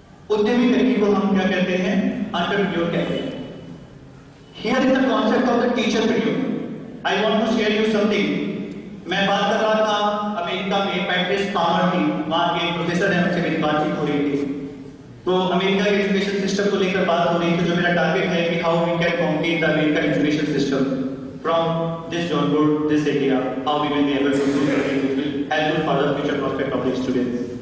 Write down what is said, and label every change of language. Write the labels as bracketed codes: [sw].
[hi] उद्यमी व्यक्ति को हम क्या कहते हैं? एंटरप्रेन्योर कहते हैं। [en] Here is the concept of the teacherpreneur. I want to share you something. [hi] मैं बात कर रहा था अमेरिका में, पैट्रिस पामर थी, वहाँ के प्रोफेसर हैं, उनसे मेरी बातचीत हो रही थी। तो अमेरिका के एजुकेशन सिस्टम को लेकर बात हो रही थी। जो मेरा टारगेट है कि [en] How we can compete the American education system from this Jaunpur, this area, how we will be able to do something which will help for the future prospect of the students.